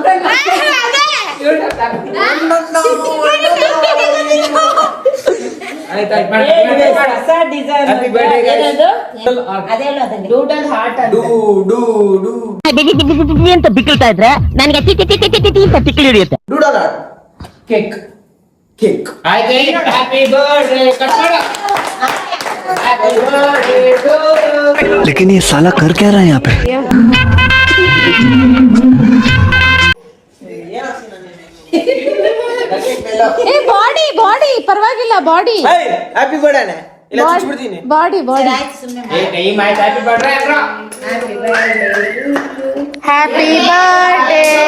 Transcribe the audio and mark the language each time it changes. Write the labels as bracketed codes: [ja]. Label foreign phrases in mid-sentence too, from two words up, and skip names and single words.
[kn] ಅಂತ ಬಿಕ್ಕಳ್ತಾ ಇದ್ರೆ ನನಗೆ ತಿಕ್ಕಿ ಹಿಡಿಯುತ್ತೆ. [en] doodle art cake cake. [kn] ಆಯ್ತು, [en] happy birthday cut [kn] ಮಾಡು. [hi] लेकिन ये साला कर क्या रहा है यहाँ पे? [kn] ಬಾಡಿ ಪರವಾಗಿಲ್ಲ, ಬಾಡಿ [en] happy birthday [kn] ಇಲ್ಲ ಚುಚ್ಚಿಬಿಡ್ತೀನಿ. ಬಾಡಿ ಟೈಮ್ ಆಯ್ತು. [en] happy birthday [kn] ಅಲ್ವಾ? [en] happy birthday